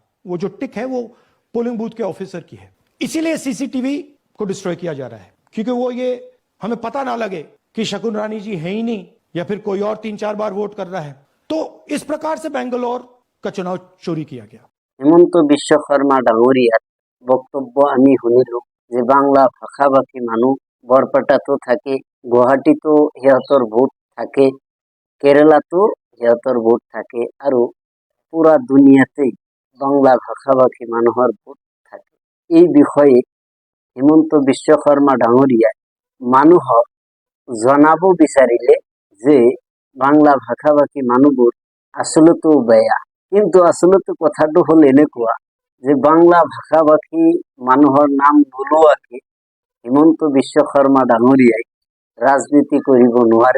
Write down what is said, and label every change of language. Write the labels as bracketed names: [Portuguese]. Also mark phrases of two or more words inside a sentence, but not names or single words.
[Hindi] वो जो टिक है वो पोलिंग बूथ के ऑफिसर की है। इसीलिए सीसीटीवी को डिस्ट्रॉय किया जा रहा है, क्योंकि वो ये हमें पता ना लगे कि शकुन रानी जी है ही नहीं या फिर कोई और 3-4 बार वोट कर रहा है। तो इस प्रकार से बेंगलोर का चुनाव चोरी किया गया। [Assamese] হেমন্ত বিশ্বকৰ্মা ডাঙৰীয়াৰ বক্তব্য আমি শুনিলো যে বাংলা ভাষাভাষী মানুহ বৰপেটাত থাকে, গুৱাহাটীত সিহঁতৰ ভোট থাকে, কেৰালাত সিহঁতৰ ভোট থাকে, আৰু পূৰা দুনিয়াতে বাংলা ভাষাভাষী মানুহৰ ভোট থাকে। এই বিষয়ে হেমন্ত বিশ্বকর্মা ডাঙরিয়া মানুহক জনাব বিচাৰিলে যে বাংলা ভাষাভাষী মানুহবোৰ আসলতো বেয়া, কিন্তু আসলতে কথাটো হল এনেকুৱা যে বাংলা ভাষাভাষী মানুহৰ নাম নোলোৱাকে হেমন্ত বিশ্বকৰ্মা ডাঙরিয়াই ৰাজনীতি কৰিব নোৱাৰে।